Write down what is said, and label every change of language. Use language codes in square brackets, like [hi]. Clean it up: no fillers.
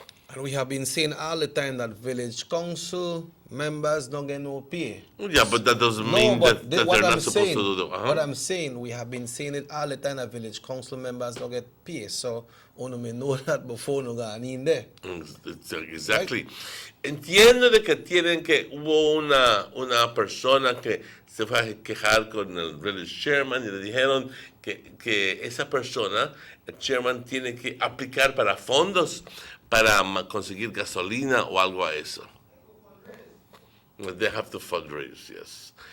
[en] And we have been saying all the time that village council members don't get no pay. Yeah, but that doesn't mean that they're not supposed to do that. What I'm saying, we have been saying it all the time that village council members don't get pay. So, uno may know that before no got in there. Exactly. Right? [es] Entiendo de que hubo una persona que se fue a quejar con el village chairman y le dijeron que esa persona, el chairman, tiene que aplicar para fondos para conseguir gasolina o algo a eso. [en] They have to fundraise, yes.